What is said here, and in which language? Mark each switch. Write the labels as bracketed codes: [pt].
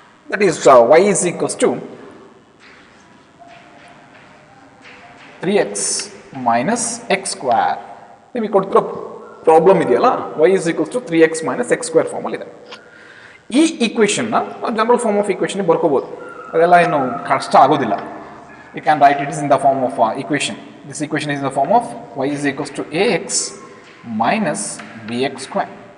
[en] That is y is equals to 3x minus x square. [kn] ನಿಮಗೆ ಕೊಟ್ಟಿರೋ problem ಇದೆಯಲ್ಲ, [en] y is equals to 3x minus x square [kn] ಫಾರ್ಮಲ್ಲಿ ಇದೆ. ಈ ಈಕ್ವೇಷನ್ನ general form of equation ಬರ್ಕೋಬೋದು, ಅದೆಲ್ಲ ಏನು ಕಷ್ಟ ಆಗೋದಿಲ್ಲ. [en] You can write it is in the form of equation. This equation is in the form of y is equals to ax minus bx square.